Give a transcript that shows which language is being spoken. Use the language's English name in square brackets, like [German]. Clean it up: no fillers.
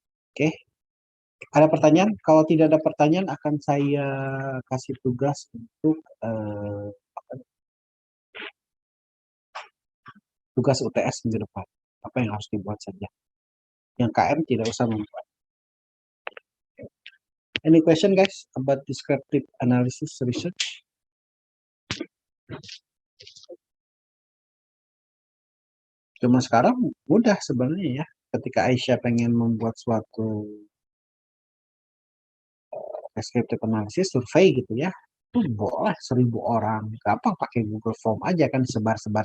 [Indonesian] Oke, ada pertanyaan? Kalau tidak ada pertanyaan akan saya kasih tugas untuk tugas UTS minggu depan. Apa yang harus dibuat saja. Yang KM tidak usah membuat. [English] Any question guys about descriptive analysis research? [Indonesian] Cuma sekarang mudah sebenarnya ya. Ketika Aisyah pengen membuat suatu descriptive analysis survei gitu ya, itu boleh 1000 orang, gampang pakai Google Form aja kan, sebar.